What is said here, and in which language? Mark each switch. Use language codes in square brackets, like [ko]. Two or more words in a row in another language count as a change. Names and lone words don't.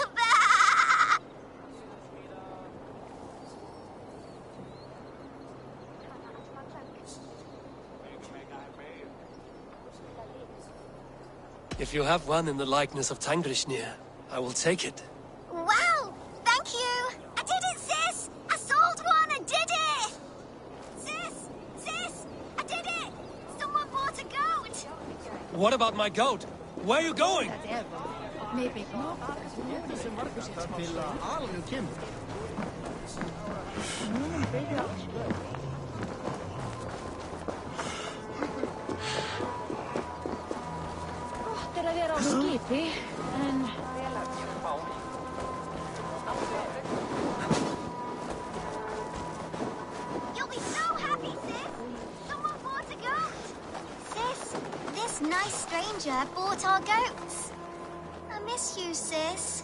[en] If you have one in the likeness of Tangrishnia, I will take it. Wow! Thank you! I did it, sis! I sold one! I did it! Sis! Sis! I did it! Someone bought a goat! What about my goat? Where are you going? Maybe. [is] Gott að vera á skipi, en... [en] You'll be so happy, sis! Someone bought a goat! Sis, this nice stranger bought our goats. I miss you, sis.